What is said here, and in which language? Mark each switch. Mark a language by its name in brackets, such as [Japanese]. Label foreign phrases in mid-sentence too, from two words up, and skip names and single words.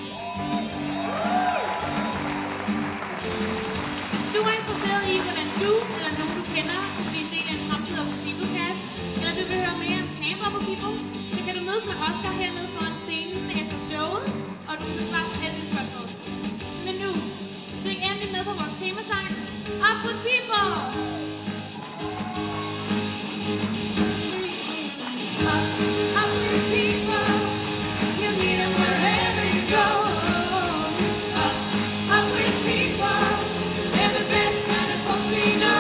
[Danish] Hvis du er interesseret i, hvordan du eller nogen du kender kan blive en del af en fremtid af Peoplecast, eller du vil høre mere om Camp Up People, så kan du mødes med Oscar hernede foran scenen efter showet, og du kan besvare alle dine spørgsmål. Men nu, syng endelig med på vores temasang, Up With People! [English] Up with people, you meet them wherever you go. Up with people, they're the best kind of folks we know.